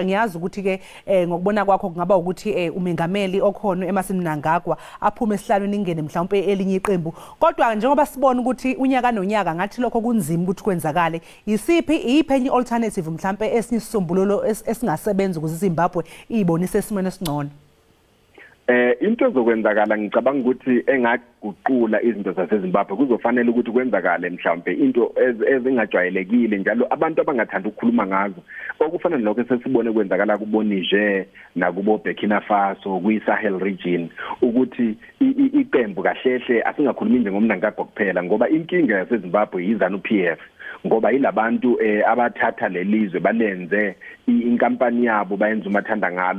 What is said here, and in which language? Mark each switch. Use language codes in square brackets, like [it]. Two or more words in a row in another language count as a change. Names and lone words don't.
[zu] Ngiyazi ukuthi ke ngokubona kwakho kungaba ukuthi umengameli okhona eMnangagwa aphume esihlalweni ingene mhlawumbe elinye iqembu. Kodwa njengoba sibona ukuthi unyaka nonyaka ngathi lokho kunzima ukuthi kwenzakale, iyiphi enye alternative mhlawumbe esinye isisombululo esingasebenza ukuze iZimbabwe ibonise esimweni esingcono? Into ezokwenzakala ngicabanga ukuthi engaguqula izinto zaseZimbabwe kuzofanele ukuthi kwenzakale mhlawumbe into ezingajwayelekile njalo abantu abangathanda ukukhuluma ngazo, okufana nalokho sesibone kwenzakala kuboNiger nakubo Burkina Faso kwiSahel region, ukuthi iqembu kahlehle asingakhulumi nje ngoMnangagwa kuphela ngoba inkinga yaseZimbabwe yiZANU-PF ngoba yilabantu abathatha lelizwe balenze inkampani yabo bayenza umathanda ngalo.